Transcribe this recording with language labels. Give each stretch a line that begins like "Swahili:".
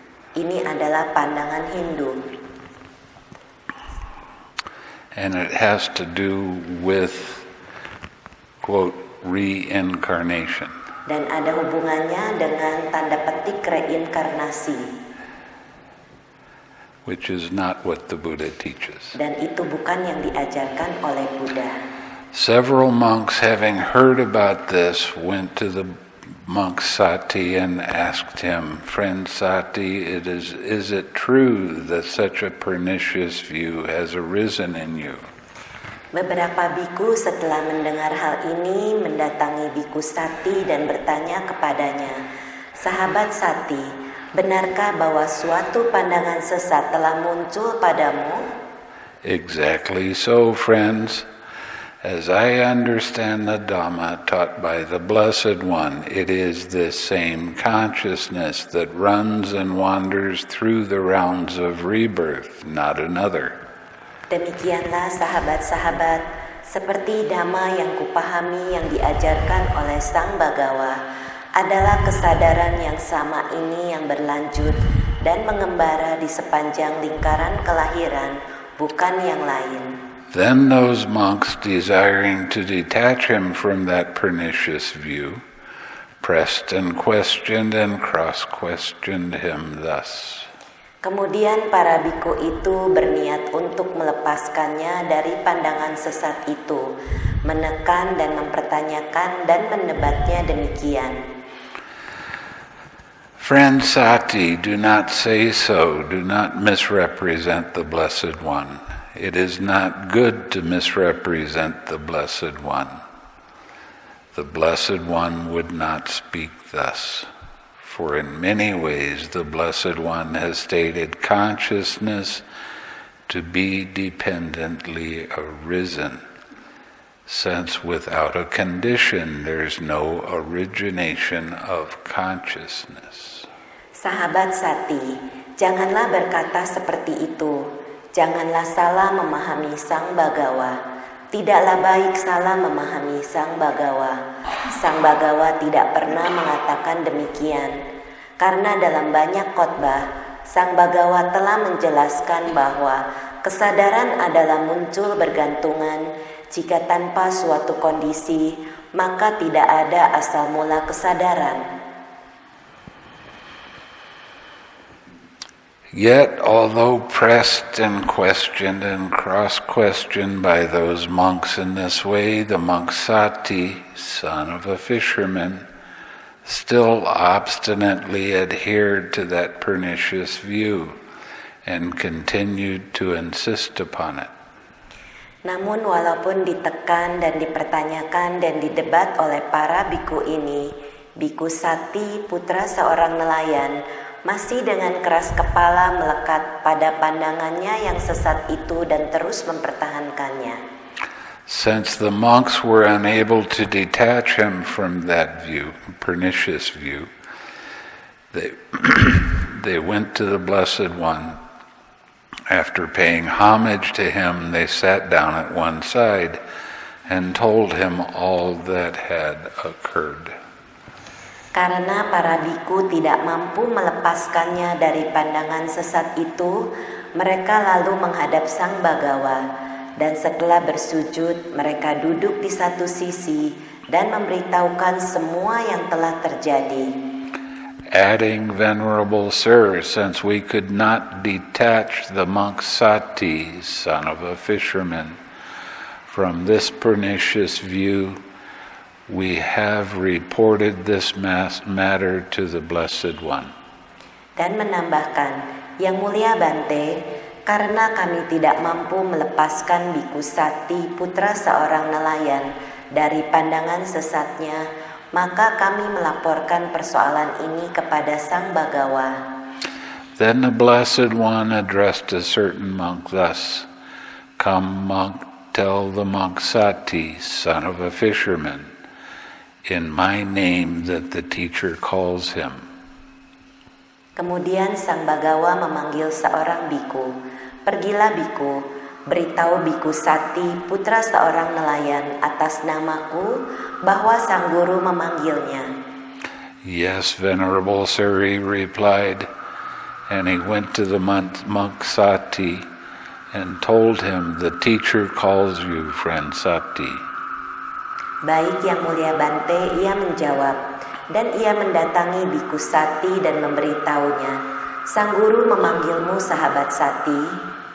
Indonesian: Ini adalah pandangan Hindu.
English: And it has to do with, quote, reincarnation.
Indonesian: Dan ada hubungannya dengan tanda petik reinkarnasi.
English: Which is not what the Buddha teaches.
Indonesian: Dan itu bukan yang diajarkan oleh Buddha.
English: Several monks, having heard about this, went to the monk Sati and asked him, "Friend Sati, is it true that such a pernicious view has arisen in you?"
Indonesian: Beberapa biku setelah mendengar hal ini mendatangi biku Sati dan bertanya kepadanya, "Sahabat Sati, benarkah bahwa suatu pandangan sesat telah muncul padamu?"
English: Exactly so, friends. As I understand the Dhamma taught by the Blessed One, it is this same consciousness that runs and wanders through the rounds of rebirth, not another.
Indonesian: Demikianlah sahabat-sahabat, seperti Dhamma yang kupahami yang diajarkan oleh Sang Bagawa adalah kesadaran yang sama ini yang berlanjut dan mengembara di sepanjang lingkaran kelahiran, bukan yang lain.
English: Then those monks, desiring to detach him from that pernicious view, pressed and questioned and cross-questioned him thus.
Indonesian: Kemudian para biku itu berniat untuk melepaskannya dari pandangan sesat itu, menekan dan mempertanyakan dan mendebatnya demikian.
English: Friend Sati, do not say so, do not misrepresent the Blessed One. It is not good to misrepresent the Blessed One. The Blessed One would not speak thus. For in many ways the Blessed One has stated consciousness to be dependently arisen, since without a condition there's no origination of consciousness.
Indonesian: Sahabat Sati, janganlah berkata seperti itu. Janganlah salah memahami Sang Bagawa. Tidaklah baik salah memahami Sang Bagawa. Sang Bagawa tidak pernah mengatakan demikian. Karena dalam banyak khotbah, Sang Bagawa telah menjelaskan bahwa kesadaran adalah muncul bergantungan. Jika tanpa suatu kondisi, maka tidak ada asal mula kesadaran.
English: Yet, although pressed and questioned and cross-questioned by those monks in this way, the monk Sati, son of a fisherman, still obstinately adhered to that pernicious view and continued to insist upon it.
Indonesian: Namun walaupun ditekan dan dipertanyakan dan didebat oleh para biku ini, biku Sati, putra seorang nelayan, masih dengan keras kepala melekat pada pandangannya yang sesat itu dan terus mempertahankannya.
English: Since the monks were unable to detach him from that view, pernicious view, they went to the Blessed One. After paying homage to him, they sat down at one side and told him all that had occurred.
Indonesian: Karena para biku tidak mampu melepaskannya dari pandangan sesat itu, mereka lalu menghadap Sang Bagawa, dan setelah bersujud, mereka duduk di satu sisi dan memberitahukan semua yang telah terjadi.
English: Adding, Venerable Sir, since we could not detach the monk Sati, son of a fisherman, from this pernicious view, we have reported this matter to the Blessed One.
Indonesian: Dan menambahkan, Yang Mulia Bhante, karena kami tidak mampu melepaskan biku Sati, putra seorang nelayan, dari pandangan sesatnya, maka kami melaporkan persoalan ini kepada Sang Bagawa.
English: Then the Blessed One addressed a certain monk thus, Come, monk, tell the monk Sati, son of a fisherman, in my name that the teacher calls him.
Indonesian: Kemudian Sang Bagawa memanggil seorang biku. Pergilah biku, beritahu biku Sati, putra seorang nelayan, atas namaku, bahwa Sang Guru memanggilnya.
English: Yes, Venerable Sir, he replied, and he went to the monk Sati and told him, the teacher calls you, friend Sati.
Indonesian: Baik, Yang Mulia Bhante, ia menjawab, dan ia mendatangi biku Sati dan memberitahunya, Sang Guru memanggilmu, sahabat Sati.